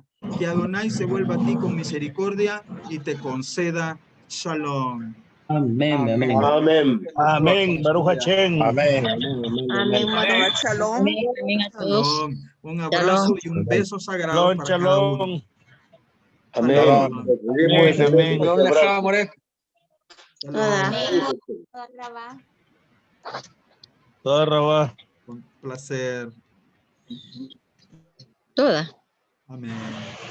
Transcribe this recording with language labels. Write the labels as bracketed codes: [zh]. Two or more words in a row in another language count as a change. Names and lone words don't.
[es] Que Adonai se vuelva a ti con misericordia y te conceda shalom. Amén, amén. Amén. Amén. [he] ברוך השם. [es] Amén. Amén, María. Shalom. Amén a todos. Shalom. Un abrazo y un beso sagrado Shalom, para cada uno. shalom. Amén. Shalom. Amén. [he] שלום, לך, מורה. [es] Shalom. [he] תודה רבה. [es] Con placer. Toda. Amén.